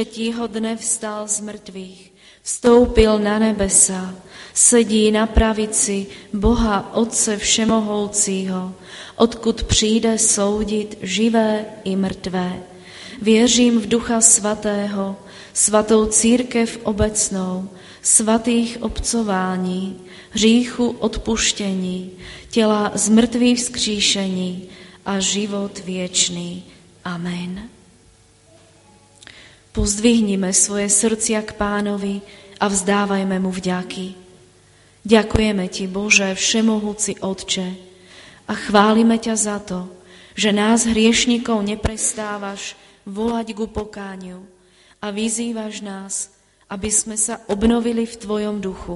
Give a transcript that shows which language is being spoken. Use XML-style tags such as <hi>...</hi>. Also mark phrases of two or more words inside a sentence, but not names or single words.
<cs>dne vstal z mrtvých, vstoupil na nebesa, sedí na pravici Boha Otce Všemohoucího, odkud přijde soudit živé i mrtvé. Věřím v Ducha Svatého, svatou církev obecnou, svatých obcování, hříchu odpuštění, těla z mrtvých vzkříšení a život věčný. Amen.</cs> <sk>Pozdvihnime svoje srdcia k Pánovi a vzdávajme mu vďaky. Ďakujeme ti, Bože, všemohúci Otče, a chválime ťa za to, že nás hriešnikov neprestávaš volať ku pokániu a vyzývaš nás, aby sme sa obnovili v tvojom duchu.</sk>